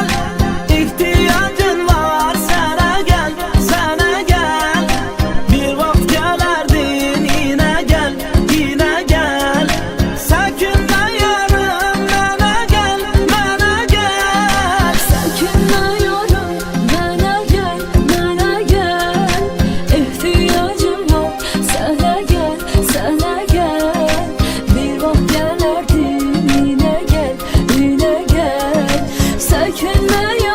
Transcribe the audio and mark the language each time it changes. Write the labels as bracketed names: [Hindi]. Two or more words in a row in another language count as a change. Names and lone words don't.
[Turkish] İhtiyacın var sana gel, sana gel. Bir vakit gelerdin yine gel, yine gel. Çekinme yarım bana gel, bana gel. [Azerbaijani] Çəkinmə yarım mənə gəl, mənə gəl. İhtiyacım var sənə gəl, sənə gəl. Bir vaxt gələrdin yenə gəl, yenə gəl. Çəkinmə